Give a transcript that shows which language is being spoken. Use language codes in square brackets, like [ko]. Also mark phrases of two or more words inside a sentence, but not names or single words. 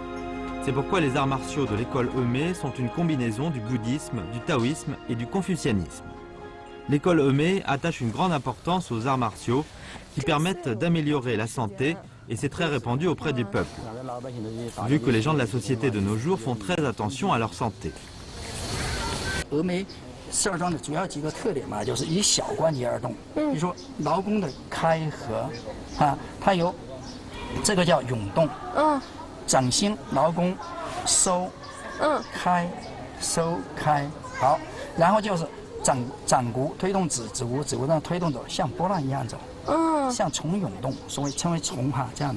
[fr] C'est pourquoi les arts martiaux de l'école Eumée sont une combinaison du bouddhisme, du taoïsme et du confucianisme. L'école Eumée attache une grande importance aux arts martiaux qui permettent d'améliorer la santé et c'est très répandu auprès du peuple, vu que les gens de la société de nos jours font très attention à leur santé. [zh] 峨眉十二桩的主要几个特点嘛，就是以小关节而动。比如说劳宫的开合，它有这个叫涌动，掌心劳宫收，开收开，好，然后就是掌骨推动指骨，指骨上推动走，像波浪一样走，像虫涌动，所谓称为虫这样的。